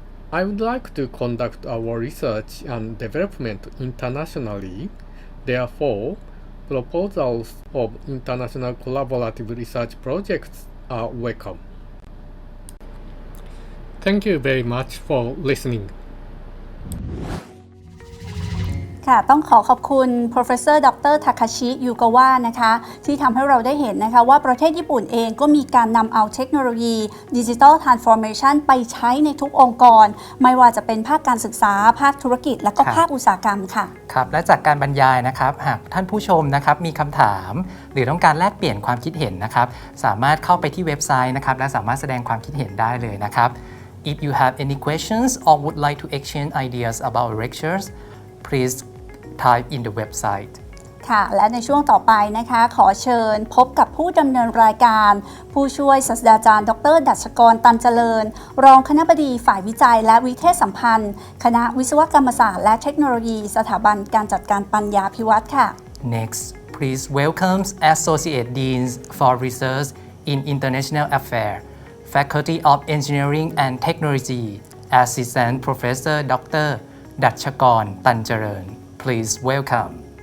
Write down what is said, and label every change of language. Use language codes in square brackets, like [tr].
[en] I would like to conduct our research and development internationally. Therefore, proposals of international collaborative research projects are welcome. Thank you very much for listening. [th] ค่ะต้องขอบคุณ Professor Dr. Takashi Yukawa นะคะที่ทำให้เราได้เห็นนะคะว่าประเทศญี่ปุ่นเองก็มีการนำเอาเทคโนโลยี Digital Transformation ไปใช้ในทุกองค์กรไม่ว่าจะเป็นภาคการศึกษาภาคธุรกิจและก็ภาคอุตสาหกรรมค่ะ ครับและจากการบรรยายนะครับหากท่านผู้ชมนะครับมีคำถามหรือต้องการแลกเปลี่ยนความคิดเห็นนะครับสามารถเข้าไปที่เว็บไซต์นะครับและสามารถแสดงความคิดเห็นได้เลยนะครับ [en] If you have any questions or would like to exchange ideas about lectures, please type in the website. [th] ค่ะและในช่วงต่อไปนะคะขอเชิญพบกับผู้ดำเนินรายการ ผู้ช่วยศาสตราจารย์ดร. ดัชกร ตันเจริญรองคณบดีฝ่ายวิจัยและวิเทศสัมพันธ์คณะวิศวกรรมศาสตร์และเทคโนโลยีสถาบันการจัดการปัญญาภิวัฒน์ค่ะ [en] Next, please welcome Associate Deans for Research in International Affairs, Faculty of Engineering and Technology, Assistant Professor Dr. ดัชกร ตันเจริญ Please welcome.